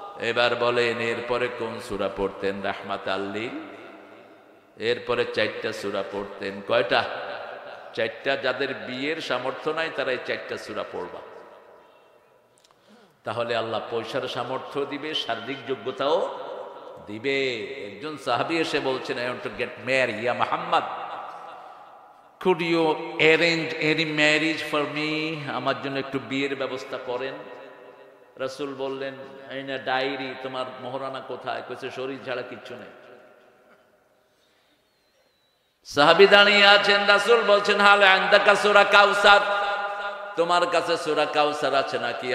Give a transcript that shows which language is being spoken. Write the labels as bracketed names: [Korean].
[Bangla] এবার বলেন এরপরে কোন সূরা পড়তেন? [Arabic] রাহমাতাল লিল। [Bangla] এরপরে 4টা সূরা পড়তেন। কয়টা? 4টা। যাদের বিয়ের সামর্থ্য নাই তারা এই 4টা সূরা পড়বা। তাহলে আল্লাহ পয়সার সামর্থ্য দিবে, শারীরিক যোগ্যতাও দিবে। [English] একজন সাহাবী এসে বলছেন, I want to get married, [Arabic] ইয়া মুহাম্মদ, [English] could you arrange any marriage for me? [Bangla] আমার জন্য একটু বিয়ের ব্যবস্থা করেন। রাসূল বললেন, [Arabic] আইনা ডায়েরি, [Bangla] তোমার মোহরানা কোথায়? কইছে শরীর ছাড়া কিচ্ছু নেই। সাহাবী দাঁড়িয়ে আছেন, রাসূল বলছেন [Arabic] হাল আনদাকা সূরা কাউসার, [Bangla] তোমার কাছে সূরা কাউসার আছে নাকি?